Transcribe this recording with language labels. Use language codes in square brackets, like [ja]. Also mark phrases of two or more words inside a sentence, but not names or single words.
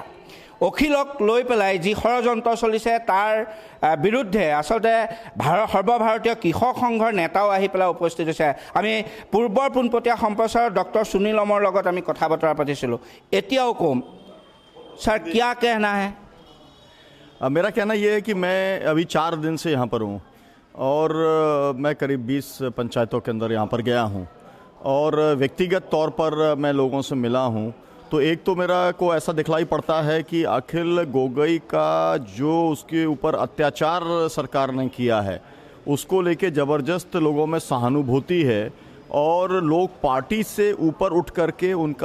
[as] অখিলক লৈ পেলাই যি ষড়যন্ত্ৰ চলিছে তাৰ বিৰুদ্ধে আচলতে সৰ্বভাৰতীয় কৃষক সংঘৰ নেতাও আহি পেলাই উপস্থিত হৈছে। আমি পূৰ্বৰ পোনপটীয়া সম্প্ৰচাৰত ডক্টৰ সুনীল অমৰ লগত আমি কথা বতৰা পাতিছিলোঁ। এতিয়াও ক'ম, ছাৰ [hi] क्या कहना है? मेरा कहना यह है कि मैं अभी 4 दिन से यहाँ पर हूँ और मैं करीब 20 पंचायतों के अंदर यहाँ पर गया हूँ और व्यक्तिगत तौर पर मैं लोगों से मिला हूँ। तो एक तो मेरा को ऐसा दिखलाई पड़ता है कि अखिल गोगोई का जो उसके ऊपर अत्याचार सरकार ने किया है उसको लेके ज़बरदस्त लोगों में सहानुभूति है और लोग पार्टी से ऊपर उठ करके उनका